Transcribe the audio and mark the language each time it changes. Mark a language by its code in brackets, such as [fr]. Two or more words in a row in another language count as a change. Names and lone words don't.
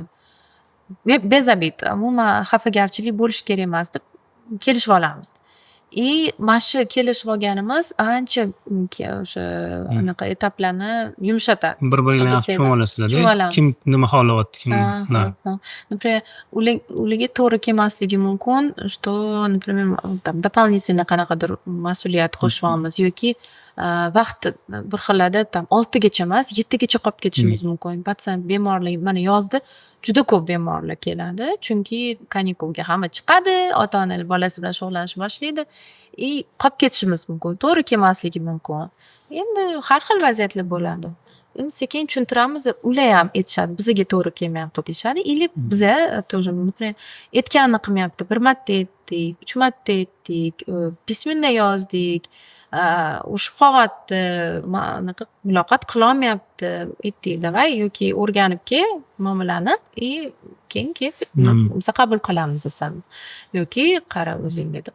[ru] Без обид, [uz] umuman xafagarchilik bo'lish kerak emas deb kelishib olamiz. и mana shu kelishib olganimiz ancha o'sha anaqa etaplarni yumshatadi. Bir biringlarni yaxshi tushunib olasizlar. Tushunolamiz. Kim nima xohlayapti, kim Ha. Например, ularga to'g'ri kelmasligi mumkin, [ru] что, например, там дополнительно [uz] qanaqadir mas'uliyat qo'shyapmiz yoki vaqt bir xillarda tam 6gacha emas, 7gacha qolib ketishimiz mumkin. Patsient bemorlar mana yozda juda ko'p bemorlar keladi, chunki kanikulga hamma chiqadi, ota-onalar bolasi bilan shug'ullanishni boshlaydi. Qolib ketishimiz mumkin, to'g'ri kelmasligi mumkin. Endi har xil vaziyatlar bo'ladi. Endi sekin tushuntiramiz, ular ham aytishadi, bizga to'g'ri kelmayapti deyishadi. [ru] Или biza тоже, например, [uz] aytganini qilmayapti. Bir marta aytdik, 3 marta aytdik, pismенно yozdik. Ushib qolyapti, anaqa muloqot qilolmayapti, aytdik, davay yoki o'rganib kel muomalani, keyin kelib biz qabul qilamiz desam yoki qara o'zing dedi.